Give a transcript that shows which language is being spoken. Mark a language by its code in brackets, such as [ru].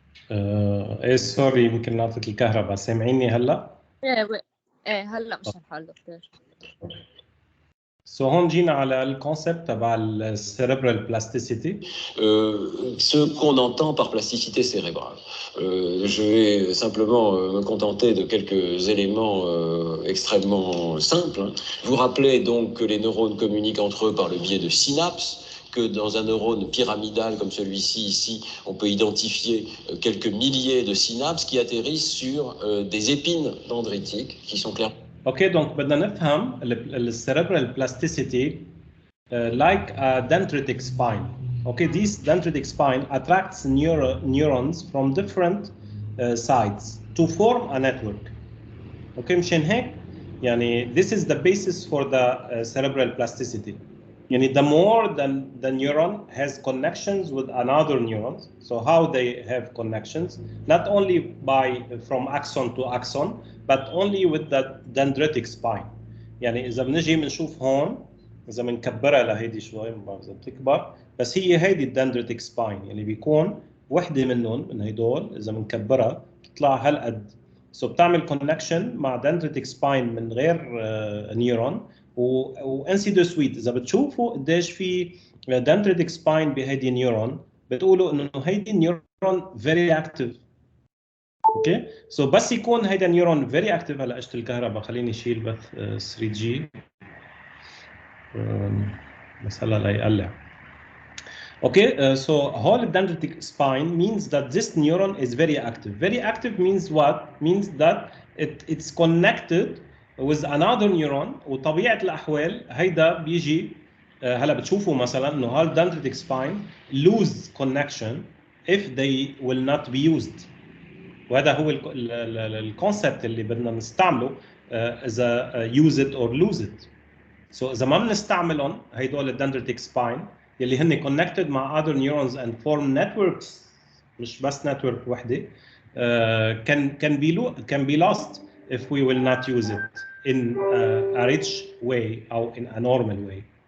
[ar] ايه سوري يمكن نعطيك الكهرباء. سامعيني هلا؟ ايه هلا مش الحال دكتور. هون جينا على الكونسيبت تبع السيريبرال بلاستيسيتي. [fr] Ce qu'on entend par plasticité cérébrale. Je vais simplement me contenter de quelques éléments extrêmement simples. Vous rappelez donc que les neurones communiquent entre eux par le biais de synapses, que dans un neurone pyramidal comme celui-ci, ici, on peut identifier quelques milliers de synapses qui atterrissent sur des épines dendritiques qui sont claires. Ok, donc [ar] بدنا نفهم [en] le cerebral plasticity like a dendritic spine. Okay, this dendritic spine attracts neurons from different sides to form a network. Okay, [ar] مشان هيك يعني [en] this is the basis for the cerebral plasticity. [ar] يعني [en] the more the neuron has connections with another neurons, so how they have connections, not only from axon to axon, but only with the dendritic spine. [ar] يعني إذا بنجي بنشوف هون إذا بنكبرها لهيدي شوي ما بعرف إذا بتكبر، بس هيدي الدندريتك سباين يعني بيكون وحدة منهم من هيدول إذا بنكبرها بتطلع هالقد. سو بتعمل كونكشن مع دندريتك سباين من غير نيورون وانسي دو سويت. اذا بتشوفوا قديش في dendritic spine بهيدي نيورون بتقولوا انه هيدي النيورون [en] Very active. Okay so [ar] بس يكون هيدا النيورون [en] Very active. [ar] هلا اجت الكهرباء خليني اشيل بث 3G بس هلا ليقلع. [en] Okay, so whole dendritic spine means that this neuron is very active. Very active means what? Means that it's connected with another neuron. [ar] وطبيعه الاحوال هيدا بيجي هلا بتشوفوا مثلا انه هالدندريتك سباين [en] lose connection if they will not be used. [ar] وهذا هو الكونسبت اللي بدنا نستعمله اذا [en] use it or lose it. So [ar] اذا ما بنستعملهم هيدول الدندريتك سباين يلي هن [en] connected مع other neurons and form networks [ar] مش بس [en] network وحده can be lost if we will not use it in a rich way او in a normal way.